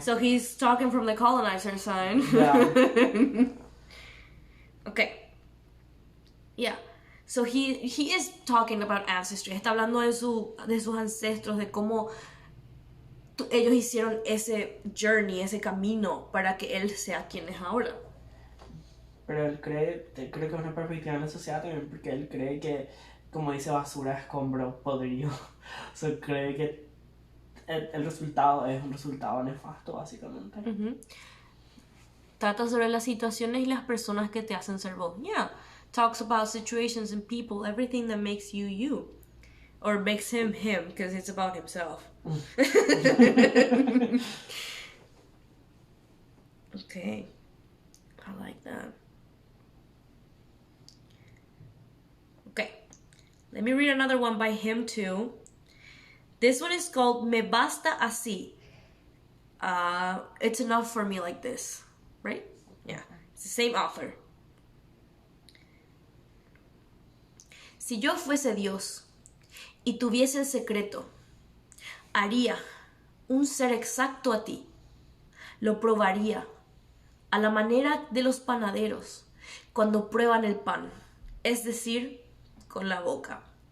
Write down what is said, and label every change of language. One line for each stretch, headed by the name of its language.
English: So he's talking from the colonizer side. Yeah. Okay. Yeah. So he is talking about ancestry.
Spanish: Está hablando de sus ancestros, de cómo ellos hicieron ese journey, ese camino para que él sea quien es ahora. Pero él creo que es una perspectiva en la sociedad también, porque él cree que, como dice, basura, escombro, podrido. O sea, cree que el resultado es un resultado nefasto, básicamente. Trata sobre las situaciones y las personas que te hacen ser vos.
English: Yeah. Talks about situations and people, everything that makes you you. Or makes him, because it's about himself. Okay. I like that. Okay. Let me read another one by him too. This one is called Me Basta Así. It's enough for me like this, right? Yeah, it's the same author.
Spanish: Si yo fuese Dios y tuviese el secreto, haría un ser exacto a ti. Lo probaría a la manera de los panaderos cuando prueban el pan, es decir, con la boca.